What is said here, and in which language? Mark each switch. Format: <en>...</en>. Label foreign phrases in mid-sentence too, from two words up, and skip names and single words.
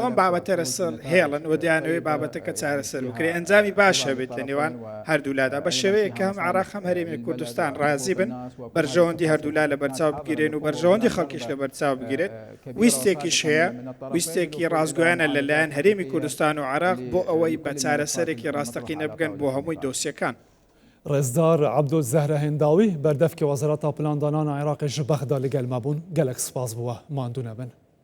<ckb>ئەم بابەتە لەسەر هێڵن و دەیانەوەی بابەتەکە چارەسەر بکرێت ئەنجامی باش هەبێت لە نێوان هەردوولادا بە شێوەیە کە هەم عێراق هەم هەرێمی کوردستان ڕازی بن بەرژەوەندی هەردوولا لە بەرچاو بگیرێن و بەرژەوەندی خەڵکیش لە بەرچاو بگیرێت ویستێکیش هەیە ویستێکی ڕازگویانە لەلایەن هەرێمی کوردستان و عێراق بۆ ئەوەی بە چارەسەرێکی ڕاستەقینە بگەن بۆ هەمووی دۆسیەکان</ckb> <ku>ڕێزدار عەبدولزەهرە هێنداوی بەردەفکی وەزارەتا پلاندانان عێراقی ji bexda li gel me bûn gelek spas bû we ماندوو nebin</ku>